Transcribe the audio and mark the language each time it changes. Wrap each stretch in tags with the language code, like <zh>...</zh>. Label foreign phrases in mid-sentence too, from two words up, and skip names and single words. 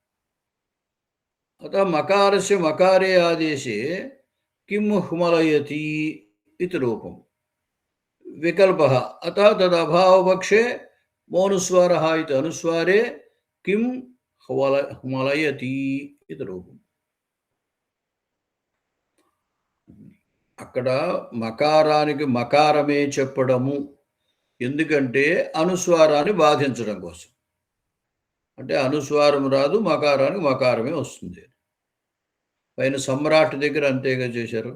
<sa>अतः मकारस्य मकारे आदेशे किं ह्मलयति इति रूपम् विकल्पः। अतः तदभावपक्षे मोनुस्वारः इति अनुस्वारे किं ह्मलयति इति रूपम्।</sa> <te>అక్కడ మకారానికి మకారమే చెప్పడము ఎందుకంటే అనుస్వారాన్ని బాధించడం కోసం. అంటే అనుస్వారం రాదు, మకారానికి మకారమే వస్తుంది. పైన సమ్రాట్ దగ్గర అంతేగా చేశారు.</te>